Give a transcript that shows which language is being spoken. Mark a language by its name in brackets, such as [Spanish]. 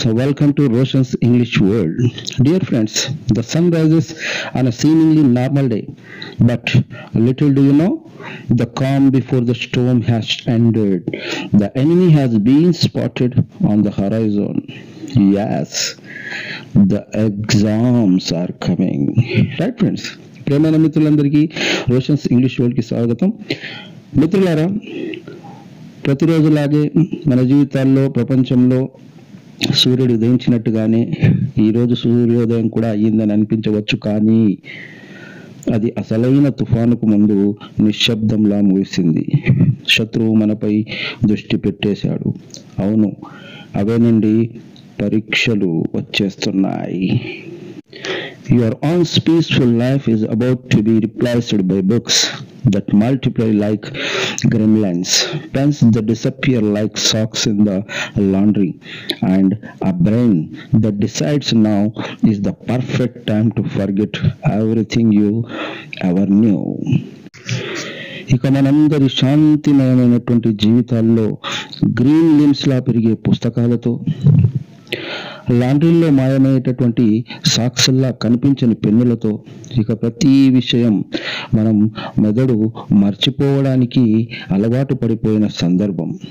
[English] Welcome to Roshan's English World. Dear friends, the sun rises on a seemingly normal day, but little do you know, the calm before the storm has ended. The enemy has been spotted on the horizon. Yes, the exams are coming. Right, friends? [Telugu] ప్రేమైన మిత్రులందరికీ Roshan's English వరల్డ్కి స్వాగతం. మిత్రులారా, ప్రతిరోజులాగే మన జీవితాల్లో ప్రపంచంలో సూర్యుడు ఉదయించినట్టుగానే ఈరోజు సూర్యోదయం కూడా అయ్యిందని అనిపించవచ్చు, కానీ అది అసలైన తుఫానుకు ముందు నిశ్శబ్దంలా ముగిసింది. శత్రువు మనపై దృష్టి పెట్టేశాడు. అవును, అవేనండి పరీక్షలు వచ్చేస్తున్నాయి. [English] Your own peaceful life is about to be replaced by books that multiply like gremlins, pens that disappear like socks in the laundry, and a brain that decides now is the perfect time to forget everything you ever knew. [Telugu] ఇక మనందరి శాంతిమయమైనటువంటి జీవితాల్లో green limbs లా పెరిగే పుస్తకాలతో, లాండ్రీలో మాయమయ్యేటటువంటి సాక్స్లా కనిపించని పెన్నులతో, ఇక ప్రతి విషయం మనం మెదడు మర్చిపోవడానికి అలవాటు పడిపోయిన సందర్భం.